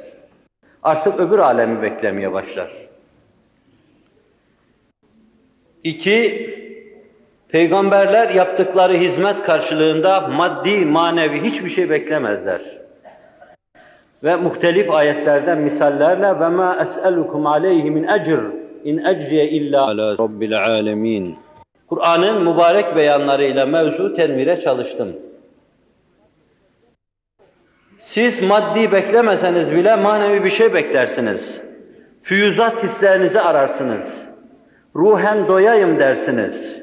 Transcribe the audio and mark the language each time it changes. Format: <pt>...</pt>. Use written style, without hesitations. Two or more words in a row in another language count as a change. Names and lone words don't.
<tr>Artık öbür alemi beklemeye başlar. 2. Peygamberler yaptıkları hizmet karşılığında maddi, manevi hiçbir şey beklemezler. Ve muhtelif ayetlerden misallerle</tr> <ar>وَمَا أَسْأَلُكُمْ عَلَيْهِ مِنْ أَجْرٍ اِنْ اَجْرِيَ اِلَّا عَلَى رَبِّ الْعَالَمِينَ.</ar> <tr>Kur'an'ın mübarek beyanlarıyla mevzu tenvire çalıştım. Siz maddi beklemeseniz bile manevi bir şey beklersiniz. Füyüzat hislerinizi ararsınız. Ruhen doyayım dersiniz.</tr>